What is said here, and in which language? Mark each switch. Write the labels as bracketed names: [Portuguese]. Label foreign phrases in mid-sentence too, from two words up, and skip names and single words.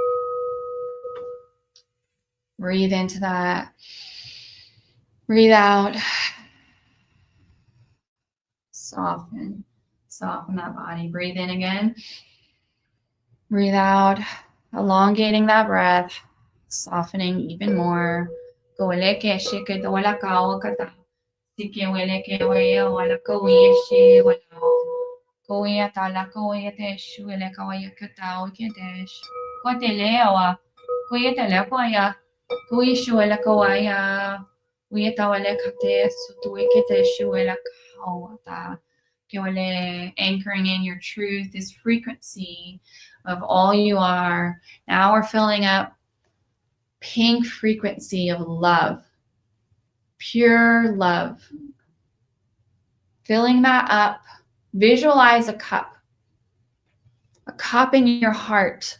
[English] Breathe into that. Breathe out. Soften. Soften that body. Breathe in again. Breathe out. Elongating that breath. Softening even more. Kueleke shike te wala kawa kata. Sike weleke waya wala kawiya she wala. Kuya tala kuya te shuele kawaya kata wikedesh. Kwatelewa. Kuya tele kwaya. Kuya shuele kawaya. Kuya tawale kate sutuikete shuele kawata. Anchoring in your truth, this frequency of all you are. Now we're filling up pink frequency of love, pure love. Filling that up, visualize a cup in your heart.